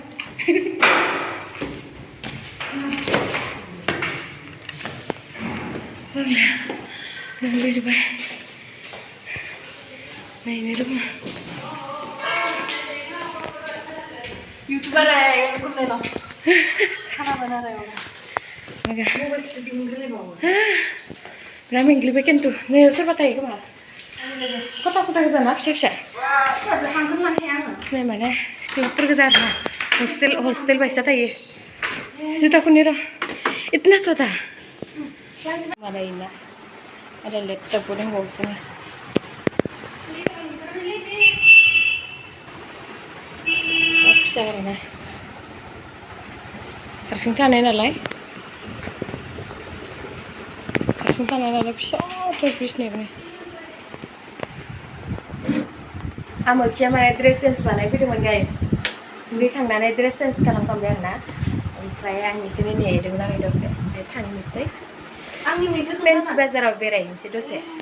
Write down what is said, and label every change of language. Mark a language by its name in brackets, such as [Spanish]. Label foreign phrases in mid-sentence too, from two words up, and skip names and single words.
[Bodo] मेंग्लिजोब्बाय नायनो रोङा युटुबार खुलिनो खाना बनाराय बिराद मेंग्लिबाय खिन्थु नै सोरबा थायो खोमा खथा खथा गोजाना फिसा फिसा नै माने क्लाबफोर गोजा आरोना हस्टेल बायसा थायो जुथाखौनि र' इतना सदा मालायना आरो लेपटपबो दंबावोसो फिसा आरोना हारसिं थानाय नालाय फिसा बिसनायावनो आमोखिया माने ड्रेस चेन्ज बानायफैदोंमोन गाइस दुगैखांनानै ड्रेस चेन्ज खालामखांबाय आरोना ओमफ्राय आं बेखौनो नेदोंमोन आरो दसे ओमफ्राय थांनोसै आंनि फेन्सि बाजाराव बेरायनोसै दसे